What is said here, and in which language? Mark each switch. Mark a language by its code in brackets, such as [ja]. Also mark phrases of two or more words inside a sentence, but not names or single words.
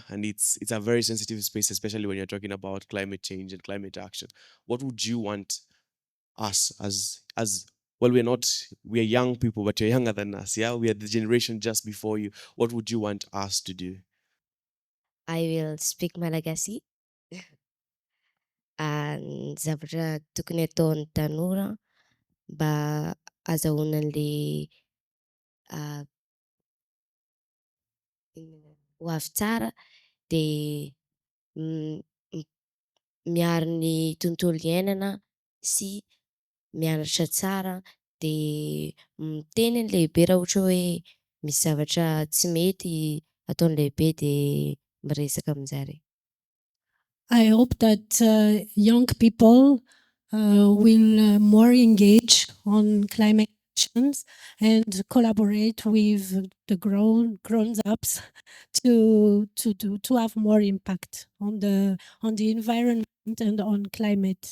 [en] And it's a very sensitive space, especially when you're talking about climate change and climate action. What would you want us as well, we're young people, but you're younger than us, yeah? We are the generation just before you. What would you want us to do? I will speak Malagasy. [mg] Ny zavatra tokony ataon'ny tanora mba azahoanan'le ho avy tsara de m- m- miaro ny tontolo iainana sy mianatra tsara de miteny ny lehibe raha ohatra hoe misy zavatra tsy mety ataon'ny lehibe de miresaka aminjare. [en] I hope that young people will more engage on climate actions and collaborate with the grown-ups to have more impact on the environment and on climate.